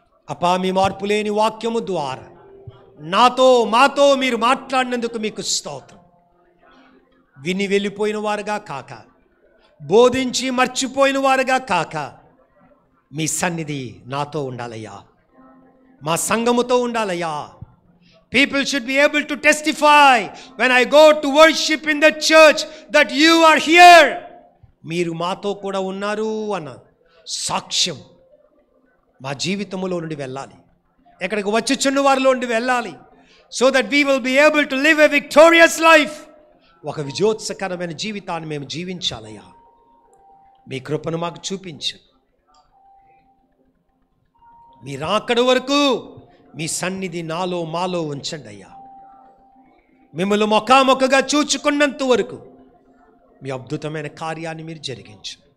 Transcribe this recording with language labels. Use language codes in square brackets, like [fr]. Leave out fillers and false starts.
[te] అపా మీ మార్పు లేని వాక్యము ద్వారా మాతో మీరు మాట్లాడినందుకు మీకు స్తోత్రం. విని వెళ్ళిపోయిన వారుగా కాక, బోధించి మర్చిపోయిన వారుగా కాక, మీ సన్నిధి నాతో ఉండాలయ్యా, మా సంఘముతో ఉండాలయ్యా. [en] People should be able to testify when I go to worship in the church that you are here. [te] మీరు మాతో కూడా ఉన్నారు అన్న సాక్ష్యం మా జీవితంలో నుండి వెళ్ళాలి, ఎక్కడికి వచ్చుచున్న వారిలో నుండి వెళ్ళాలి. [en] So that we will be able to live a victorious life. [te] ఒక విజయోత్సకరమైన జీవితాన్ని మేము జీవించాలయ్యా. మీ కృపను మాకు చూపించు. మీరు అక్కడి వరకు మీ సన్నిధి మాలో ఉంచండి అయ్యా. మిమ్మల్ని ముఖాముఖిగా చూచుకున్నంత వరకు మీ అద్భుతమైన కార్యాన్ని మీరు జరిగించు.